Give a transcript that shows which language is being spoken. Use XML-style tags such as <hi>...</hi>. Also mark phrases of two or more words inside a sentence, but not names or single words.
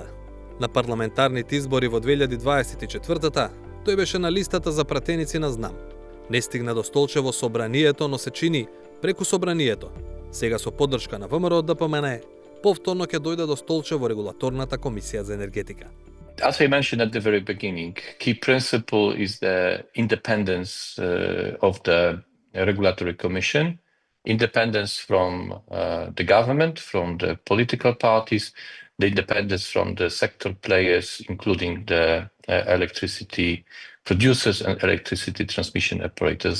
<mk>На парламентарните избори во 2024-та тој беше на листата за пратеници на ЗНАМ. Не стигна до столче во Собранието, но се чини преку Собранието. Сега со поддршка на ВМРО ДПМН, повторно ќе дојде до столче во Регулаторната комисија за енергетика.</mk> <en>As I mentioned at the very beginning, key principle is the independence of the regulatory commission, independence from the government, from the political parties, the independence from the sector players, including the electricity producers and electricity transmission operators.</en>